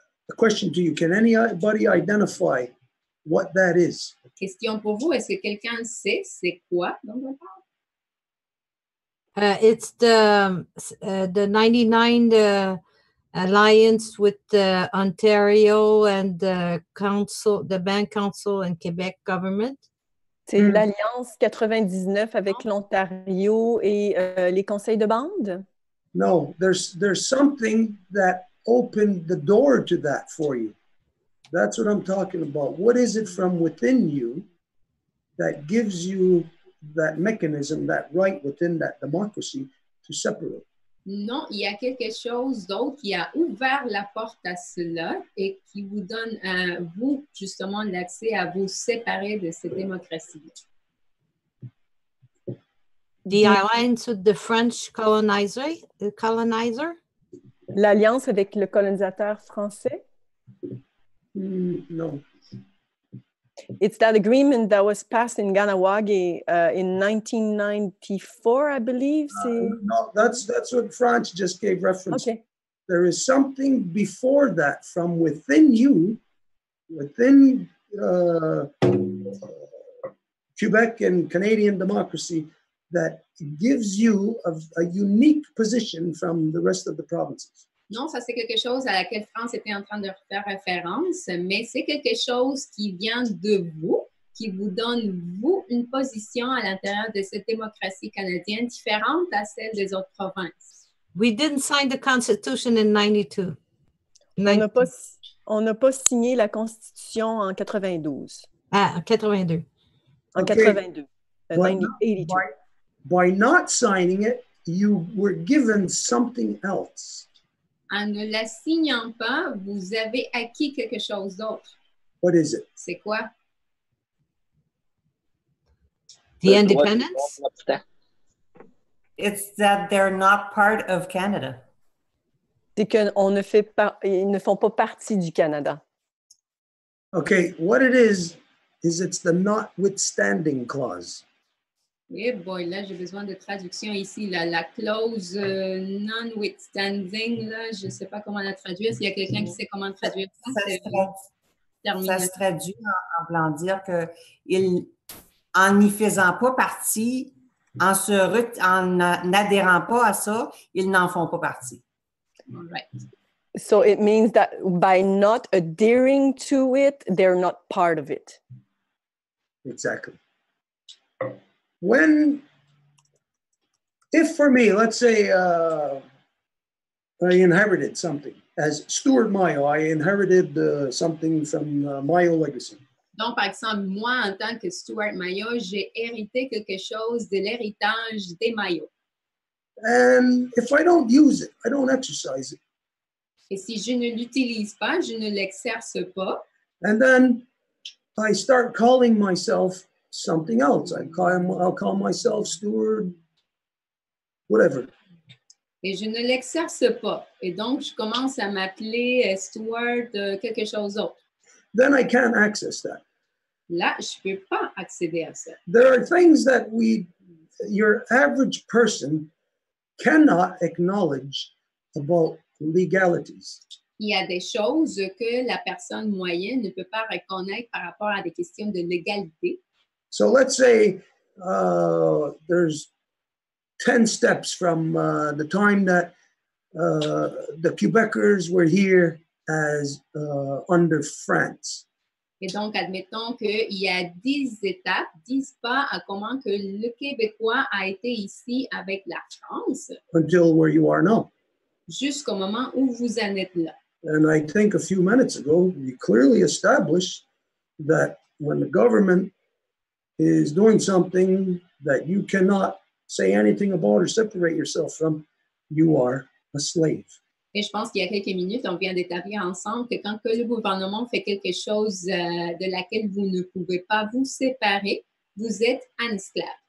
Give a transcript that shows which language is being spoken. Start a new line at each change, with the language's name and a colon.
English: A question to you, can anybody identify what that is?
French: Question pour vous, est-ce que quelqu'un sait c'est quoi dont on parle?
English: It's the 99 alliance with Ontario and the Bank Council and Quebec government.
French: C'est l'Alliance 99 avec l'Ontario et les conseils de bande?
English: No, there's something that opened the door to that for you. That's what I'm talking about. What is it from within you that gives you that mechanism, that right within that democracy to separate?
French: Non, il y a quelque chose d'autre qui a ouvert la porte à cela et qui vous donne à vous, justement, l'accès à vous séparer de cette démocratie-là.
English: The alliance with the French colonizer?
French: L'alliance avec le colonisateur français?
English: No. It's that agreement that was passed in Ganawagi in 1994, I believe. No, that's what France just gave reference. Okay. There is something before that from within you, within Quebec and Canadian democracy, that gives you a unique position from the rest of the provinces.
French: Non, ça c'est quelque chose à laquelle France était en train de faire référence, mais c'est quelque chose qui vient de vous, qui vous donne, vous, une position à l'intérieur de cette démocratie canadienne différente à celle des autres provinces.
English: We didn't sign the Constitution in 92.
French: On n'a pas signé la Constitution en 92. Ah, en 82. En
English: Okay.
French: 82. 82.
English: by not signing it, you were given something else.
French: En ne la signant pas, vous avez acquis quelque chose d'autre.
English: What is it?
French: C'est quoi?
English: The independence? It's that they're not part of Canada.
French: C'est qu'ils ne font pas partie du Canada.
English: Okay, what it is it's the notwithstanding clause.
French: Eh boy, là, j'ai besoin de traduction ici. La clause non-withstanding, là, je ne sais pas comment la traduire. S'il y a quelqu'un qui sait comment traduire ça, ça se traduit en voulant dire que en n'y faisant pas partie, en n'adhérant pas à ça, ils n'en font pas partie.
English: All right. So it means that by not adhering to it, they're not part of it. Exactly. If for me, let's say I inherited something, as Stuart Myiou, I inherited something from Myiou legacy.
French: Donc, par exemple, moi, en tant que Stuart Myiou, j'ai hérité quelque chose de l'héritage des Myiou.
English: And if I don't use it, I don't exercise it.
French: Et si je ne l'utilise pas, je ne l'exerce pas.
English: And then I start calling myself something else. I'll call myself Stuart, whatever.
French: Et je ne l'exerce pas. Et donc, je commence à m'appeler Stuart quelque chose d'autre.
English: Then I can't access that.
French: Là, je ne peux pas accéder à ça.
English: There are things that your average person cannot acknowledge about legalities.
French: Il y a des choses que la personne moyenne ne peut pas reconnaître par rapport à des questions de légalité.
English: So let's say there's 10 steps from the time that the Quebecers were here as under France.
French: Et donc, admettons qu'il y a 10 étapes, 10 pas à comment que le Québécois a été ici avec la France.
English: Until where you are now.
French: Jusqu'au moment où vous en êtes là.
English: And I think a few minutes ago, we clearly established that when the government is doing something that you cannot say anything about or separate yourself from, you are a slave.
French: Et je pense qu'il y a quelques minutes, on vient d'établir ensemble que quand que le gouvernement fait quelque chose de laquelle vous ne pouvez pas vous séparer, vous êtes un esclave.